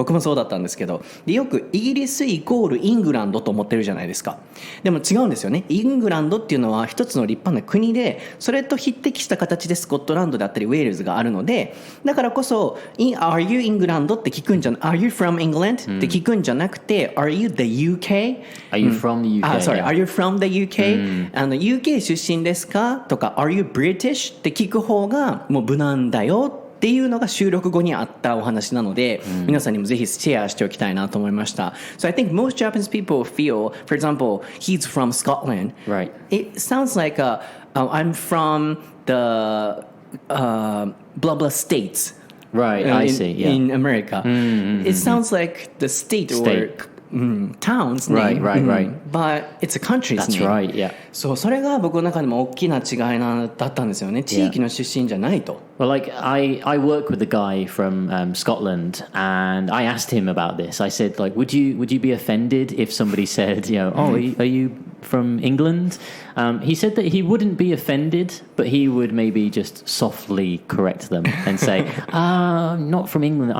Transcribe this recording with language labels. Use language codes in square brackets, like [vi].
[ja] 僕もそうだったんですけど、でよくイギリスイコールイングランドと思ってるじゃないですか。でも違うんですよね。イングランドっていうのは一つの立派な国で、それと匹敵した形でスコットランドであったりウェールズがあるので、だからこそ [en] Are you England? [ja] って聞くんじゃな [en] Are you from England? [ja] って聞くんじゃなくて、 [en] Are you the UK? Are you from the UK? Sorry, Are you from the UK? UK [ja] 出身ですかとか [en] Are you British? [ja] って聞く方がもう無難だよっていうのが収録後にあったお話なので、皆さんにもぜひシェアしておきたいなと思いました。 [en] So I think most Japanese people feel, for example, he's from Scotland. Right. It sounds like I'm from the blah blah states.Right, I see. Yeah. In America, it sounds like the state. Or town's name. Right. But it's a country's That's name. right, yeah. [ja] そう、それが僕の中でも大きな違いだったんですよね。地域の出身じゃないと。 [en] Well, like I work with a guy from Scotland, and I asked him about this. I said, like, would you be offended if somebody said, oh, are you from England? He said that he wouldn't be offended, but he would maybe just softly correct them and say, I'm not from England.